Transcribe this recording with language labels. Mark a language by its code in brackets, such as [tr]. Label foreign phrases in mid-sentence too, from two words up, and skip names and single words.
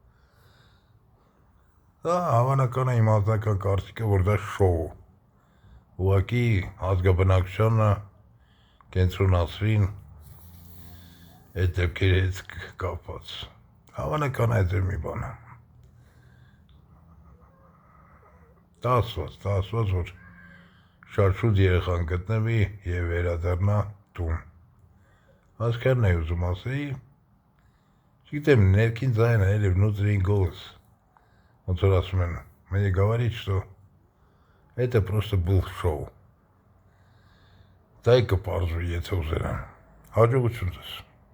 [hy] Դա հավանական է իմ անձնական կարծիքը, որ դա շոու, ուղղակի ազգաբնակչությանը կենտրոնացրին այդ դեպքերի հետ կապված, հավանական է այդ մի բան է։ Դա ասված, որ շատ շուտ երեխան գտնվի և վերադառնա տուն։ Այսքանն էի ուզում ասեի, չգիտեմ, ներքին ձայնը, էլի [ru] внутренний голос, [hy] ոնց որ ասում են, [ru] мне говорит, что это просто был шоу։ [hy] Դա կպարզվի, եթե ուզենան։ Հաջողություն ձեզ։